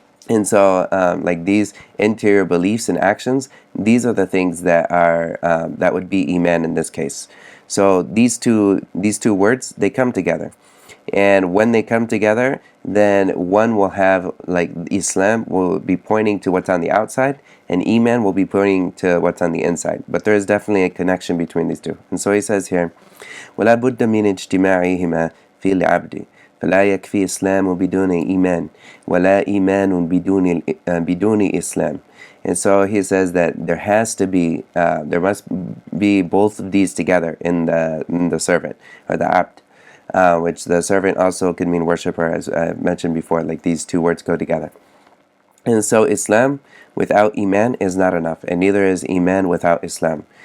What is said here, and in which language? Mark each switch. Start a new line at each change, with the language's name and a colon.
English: And so, like these interior beliefs and actions, these are the things that are that would be iman in this case. So these two words, they come together, and when they come together, then one will have, like, Islam will be pointing to what's on the outside, and iman will be pointing to what's on the inside. But there is definitely a connection between these two. And so he says here,
Arabic: ولا بد من اجتماعهما في العبد فلا يكفي إسلام بدون إيمان ولا إيمان بدون إسلام.
English: And so he says that there must be both of these together in the servant, or the abd, which the servant also could mean worshiper, as I mentioned before. Like, these two words go together. And so Islam without Iman is not enough, and neither is Iman without Islam.